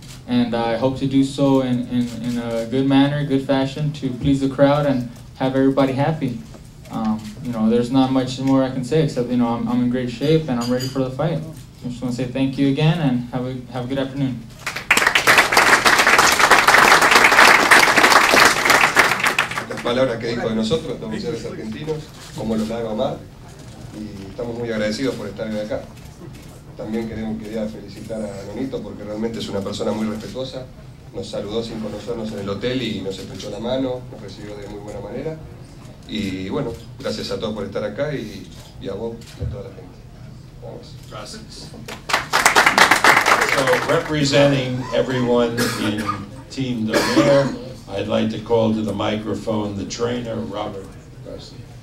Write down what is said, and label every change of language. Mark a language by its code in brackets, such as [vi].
[en] And I hope to do so in a good manner, good fashion, to please the crowd and have everybody happy. There's not much more I can say except I'm in great shape and I'm ready for the fight. I just want to say thank you again and have a good afternoon. [es] Las palabras que dijo de nosotros, los boxeadores argentinos, como lo haga Omar, y estamos muy agradecidos por estar hoy acá. También quería felicitar a Nonito porque realmente es una persona muy respetuosa. Nos saludó sin conocernos en el hotel y nos estrechó la mano, nos recibió de muy buena manera. Y bueno, gracias a todos por estar acá y a vos y a toda la gente. Vamos. Gracias. [en] So, representing everyone in Team Donaire, I'd like to call to the microphone the trainer, Robert Garcia.